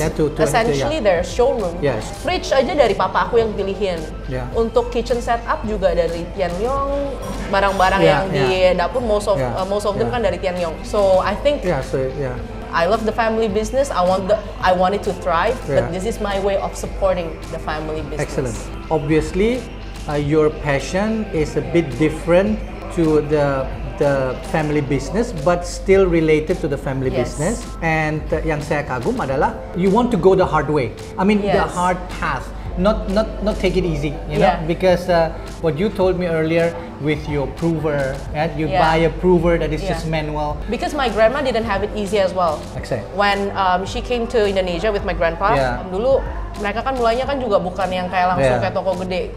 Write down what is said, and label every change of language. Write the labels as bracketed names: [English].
[English] This is essentially their showroom. [Indonesian] Fridge aja dari papa aku yang pilihin. Untuk kitchen setup juga dari Tian Leong. Barang-barang yang di dapur [English] most of them [Indonesian] kan dari Tian Leong. [English] So I think I love the family business. I want it to thrive, but this is my way of supporting the family business. Excellent. Obviously, your passion is a bit different to the family business, but still related to the family business. And [Indonesian] yang saya kagum adalah [English] you want to go the hard way. I mean the hard path. Not take it easy, you know, because what you told me earlier with your prover, you buy a prover that is just manual. Because my grandma didn't have it easy as well. When she came to Indonesia with my grandpa, [Indonesian] dulu mereka kan mulainya kan juga bukan yang kayak langsung kayak toko gede.